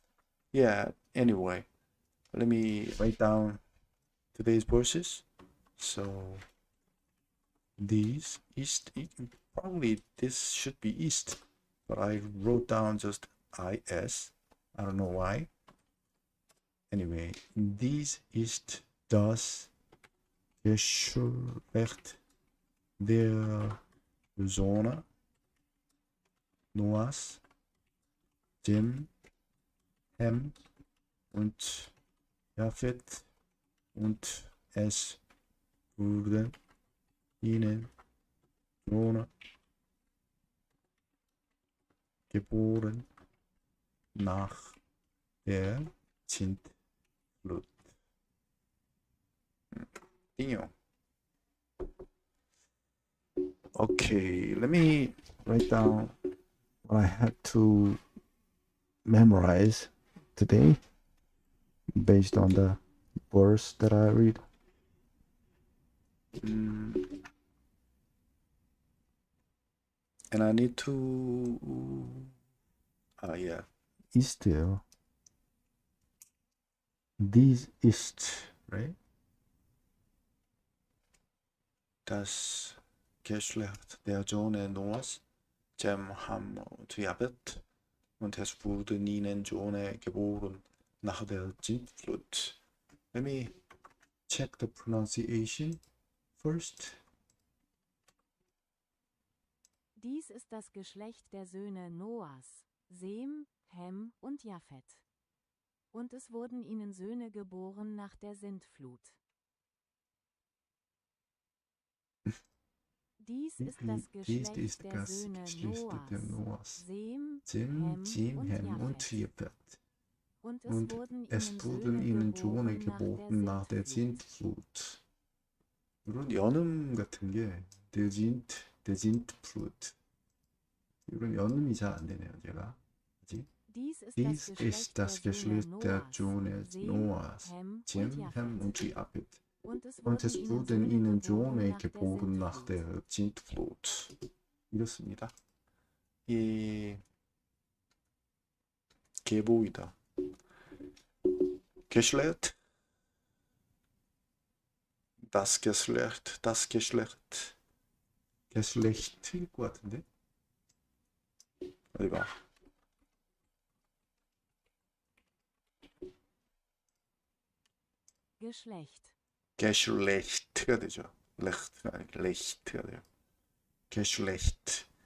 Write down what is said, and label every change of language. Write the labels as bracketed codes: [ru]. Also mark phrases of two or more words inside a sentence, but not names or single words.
[en] So, yeah, Anyway, let me write down today's verses. So these east, probably this should be east, but I wrote down just is. I don't know why. Anyway, [de] dies ist das Geschlecht der Söhne Noahs, Sem, Hem und Japhet, und es wurden ihnen Söhne geboren nach der Sintflut. Dinge. [en] Okay, let me write down what I had to memorize today based on the verse that I read. And I need to yeah, ist요. [de] Dies ist, right? Das Geschlecht der Söhne Noahs, Sem, Ham und Japhet, und es wurden ihnen Söhne geboren nach der Sintflut. [en] Let me check the pronunciation first. [de] Dies ist das Geschlecht der Söhne Noahs, Sem, Hem und Japhet. Und es wurden ihnen Söhne geboren nach der Sintflut. Dies ist das Geschlecht der Söhne Noahs, Sem, Hem und Japhet. Und es wurden ihnen Söhne geboren nach der Sintflut. [ko] 이런 연음 같은 게 [de] der Sintflut. [ko] 이런 연음이 잘 안 되네요, 제가. [de] Dies ist das Geschlecht der Söhne Noahs, Sem, Hem und Japhet. Und es wurden ihnen Söhne geboren nach der Sintflut. [ko] 이렇습니다. 이 계보이다. [de] Geschlecht. Das Geschlecht. [ko] Geschlecht일 것 같은데? 어디 봐. Geschlecht가 되죠. Lecht가 아니고 Lecht가 돼요. [de] Geschlecht.